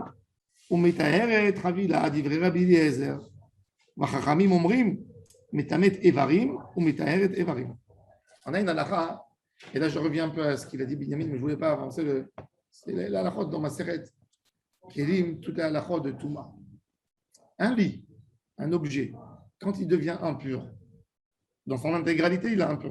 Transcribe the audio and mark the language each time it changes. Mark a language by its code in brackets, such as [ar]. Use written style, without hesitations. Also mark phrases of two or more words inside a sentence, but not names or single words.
[he] ומטהרת חבילה, דברי רבי אליעזר. והחכמים אומרים, מטמאת איברים ומטהרת איברים. [fr] On a une halakha, et là je reviens un peu à ce qu'il a dit Binyamin, mais je ne voulais pas avancer C'est la halachot dans ma seret. Kélim, toute la halachot de Touma. Un lit, un objet, quand il devient impur, dans son intégralité, il est impur.